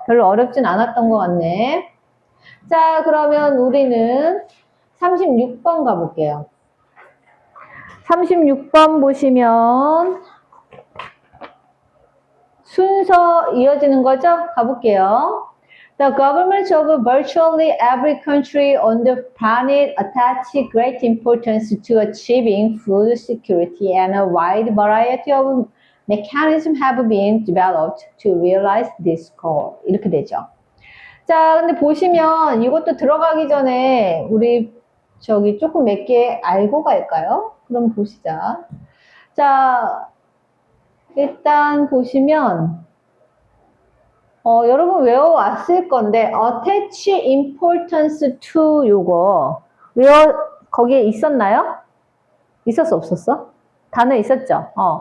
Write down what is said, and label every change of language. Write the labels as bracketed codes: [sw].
[ko] 별로 어렵진 않았던 것 같네. 자, 그러면 우리는 36번 가볼게요. 36번 보시면 순서 이어지는 거죠? 가볼게요. [en] The governments of virtually every country on the planet attach great importance to achieving food security, and a wide variety of mechanisms have been developed to realize this goal. [ko] 이렇게 되죠. 자, 근데 보시면 이것도 들어가기 전에 우리 저기 조금 몇 개 알고 갈까요? 그럼 보시자. 자, 일단 보시면 여러분 외워왔을 건데 attach importance to 요거 거기에 있었나요? 있었어 없었어? 단어 있었죠?